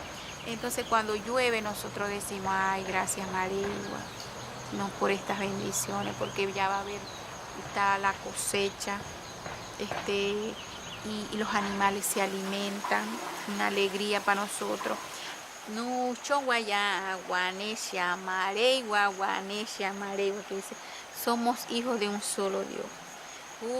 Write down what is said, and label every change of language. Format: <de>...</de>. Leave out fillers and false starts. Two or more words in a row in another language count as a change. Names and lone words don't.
<es>Entonces cuando llueve nosotros decimos, ay, gracias María, no por estas bendiciones, porque ya va a haber está la cosecha, y los animales se alimentan, una alegría para nosotros. Nucho guayá, guanesha, maregua, guanesha, maregua, que dice, somos hijos de un solo Dios.</es>